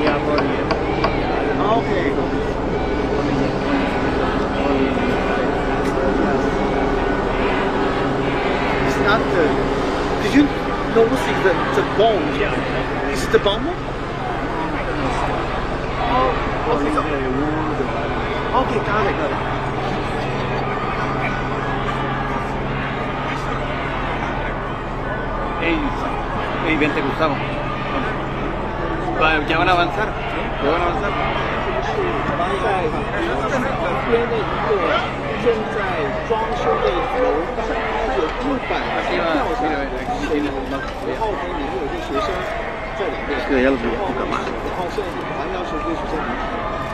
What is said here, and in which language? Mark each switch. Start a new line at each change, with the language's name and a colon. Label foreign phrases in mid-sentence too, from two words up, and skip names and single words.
English: Yeah, probably. Okay. It's not the. Did you notice the bone? Yeah. Is it the bone? Oh, okay. Okay, got it.
Spanish: Hey, vente, Gustavo. Ya van a avanzar. Ya van a avanzar.
Chinese: 边的一个正在装修的楼当中有木板吊上来，然后呢里面有一个学生在里面，然后现在马上要求这个学生离开。